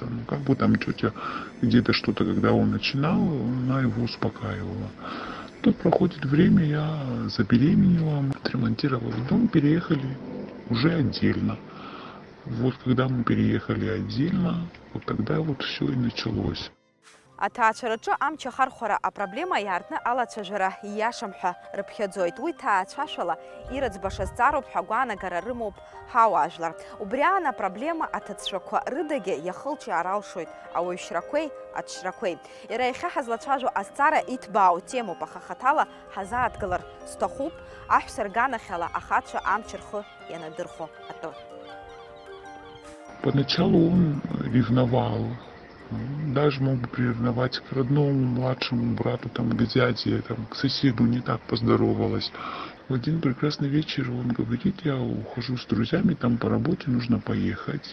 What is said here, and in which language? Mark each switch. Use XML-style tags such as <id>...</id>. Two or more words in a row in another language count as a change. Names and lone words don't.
<ru>Ну, как бы там тетя где-то что-то, когда он начинал, она его успокаивала. Тут проходит время, я забеременела, отремонтировала дом, переехали уже отдельно. Вот когда мы переехали отдельно, вот тогда вот все и началось.</ru> <ab>Аҭаацәараҿы амчахар хәара апроблема иаартны алацәажәара ииашам ҳәа рыԥхьаӡоит. Уи ҭаацәашәала ирыӡбаша зҵаароуп ҳәа агәаанагара рымоуп ҳауаажәлар. Убри аан апроблема аҭыӡшәақәа рыдагьы иахылҿиаар алшоит ауаҩшьрақәеи аҽшьрақәеи. Иара иахьа ҳазлацәажәо азҵаара иҭбаау темоуп, аха хаҭала ҳазааҭгылар сҭахуп аҳәса рганахьала ахацәа амч рхы ианадырхо атәы.</ab> <ru>Поначалу он ревновал. Даже мог бы приревновать к родному младшему брату, там, к дяде, там, к соседу, не так поздоровалась. В один прекрасный вечер он говорит: я ухожу с друзьями, там по работе нужно поехать.</ru>